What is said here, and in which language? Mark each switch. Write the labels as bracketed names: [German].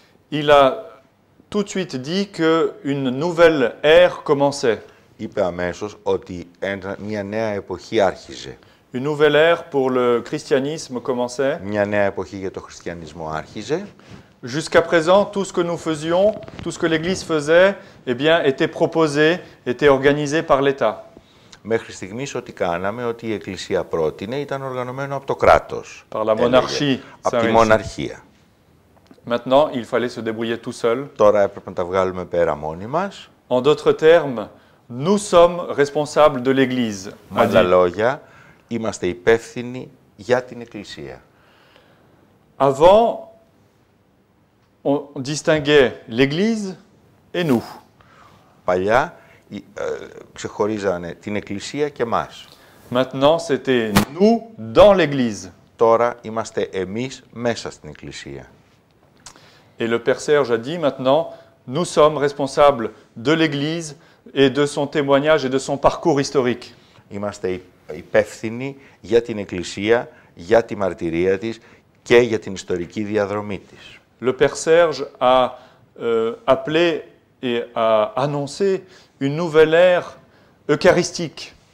[French] Il a tout de suite dit qu'une nouvelle ère commençait. [Greek] Είπε αμέσως ότι μια νέα εποχή άρχιζε. [French] Une nouvelle ère pour le christianisme commençait. [Greek] Μια νέα εποχή για το χριστιανισμό άρχιζε. [French] Jusqu'à présent, tout ce que nous faisions, tout ce que l'Église faisait, eh bien, était proposé, était organisé par l'État. [Greek] Μέχρι στιγμής ό,τι κάναμε, ό,τι η Εκκλησία πρότεινε, ήταν οργανωμένο από το κράτος. [French] Par la monarchie. [Greek] Από τη μοναρχία. [French] Maintenant, il fallait se débrouiller tout seul. [Greek] Τώρα έπρεπε να τα βγάλουμε πέρα μόνοι μας. [French] En d'autres termes, nous sommes responsables de l'Église. [Greek] Με άλλα λόγια, είμαστε υπεύθυνοι για την Εκκλησία. [French] Avant, on distinguait l'Église et nous. [Greek] Παλιά ξεχωρίζανε την Εκκλησία και εμάς. [French] Maintenant, c'était nous dans l'Église. [Greek] Τώρα είμαστε εμείς μέσα στην Εκκλησία. [French] Et le père Serge a dit maintenant, nous sommes responsables de l'Église et de son témoignage et de son parcours historique. [Greek] Είμαστε υπεύθυνοι για την Εκκλησία, για τη μαρτυρία της και για την ιστορική διαδρομή της. [French] Le père Serge a appelé et a annoncé une nouvelle ère eucharistique.